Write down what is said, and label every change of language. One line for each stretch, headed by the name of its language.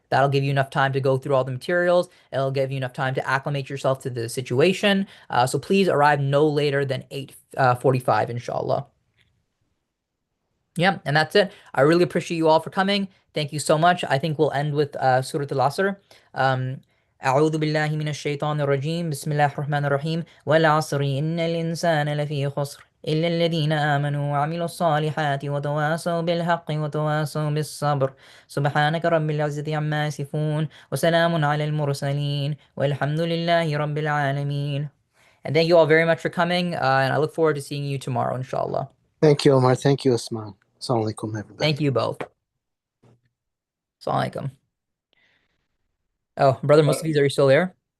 English: That'll give you enough time to go through all the materials. It'll give you enough time to acclimate yourself to the situation. So please arrive no later than 8:45, inshallah. Yeah, and that's it. I really appreciate you all for coming. Thank you so much. I think we'll end with Surah Al-Asr.
Arabic: أعوذ بالله من الشيطان الرجيم بسم الله الرحمن الرحيم والعصر إن الإنسان لفي خسر إلا الذين آمنوا وعملوا الصالحات وتواصوا بالحق وتواصوا بالصبر سبحانك رب العزة عما يصفون وسلام على المرسلين والحمد لله رب العالمين.
English: And thank you all very much for coming, and I look forward to seeing you tomorrow, inshallah. Thank you, Omar. Thank you, Usman. Assalamu alaikum, everybody. Thank you both. Assalamu alaikum. Oh, Brother Mustafiz, are you still there?